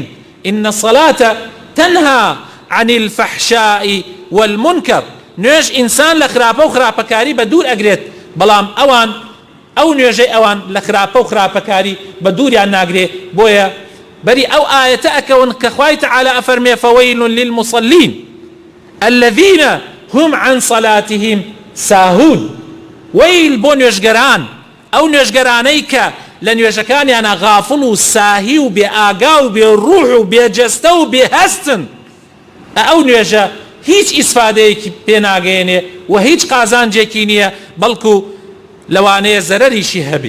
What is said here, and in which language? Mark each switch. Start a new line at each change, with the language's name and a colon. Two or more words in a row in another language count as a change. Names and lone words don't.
Arabic: ئین الصەلاة تەنها عن الفەحشاء والمنکەر،
Central Kurdish: نوێژ ئینسان لە خراپە و خراپەکاری بە دوور ئەگرێت، بەڵام ئەوان ئەو نوێژەی ئەوان لە خراپە و خراپەکاری بە دووریان ناگرێ. بۆیە بەری ئەو ئاەتە ئەکەون کە خوای تەعالا ئەفەرمێ
Arabic: فەوەیل للمصلین الذین هم عن صلاتهم ساهون.
Central Kurdish: ویل بۆ نوێژگەران، ئەو نوێژگەرانەی کە لە نوێژەکانیانە غافڵ و ساهی و بێ ئاگا و بێ ڕوح و بێ جەستە و بێ هەستن، ئەو نوێژە هیچ ئیسفادەیەکی پێ ناگەێنێ و هیچ قازانجێکی نییە، بەڵکو لەوانەیە زەرەریشی هەبێ.